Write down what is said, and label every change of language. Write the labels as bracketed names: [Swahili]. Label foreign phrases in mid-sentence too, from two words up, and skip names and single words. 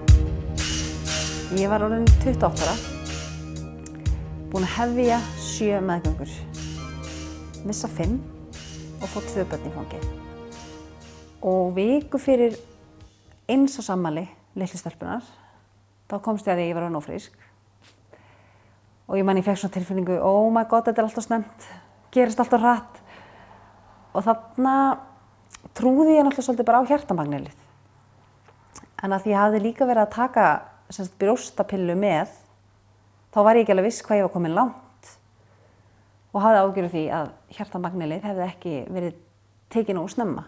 [Icelandic] Ég var orðin 28 ára, búin að hefja 7 meðgöngur, missa 5 og fór 2 börn í fangið. Og viku fyrir eins og sammæli litlu stelpunar, þá komst ég að ég var orðin ófrísk. Og ég man ég fekk svona tilfinningu, [English] oh my god, [Icelandic] þetta er alltaf snemmt, gerist alltaf hratt. Og þarna trúði ég náttúrulega svolítið bara á hjartamagnelið. En að því ég hafði líka verið að taka brjóstapillu með, þá var ég ekki alveg viss hvað ég var komin langt. Og hafði ágjörð því að hjartamagnelið hefði ekki verið tekið nógu snemma.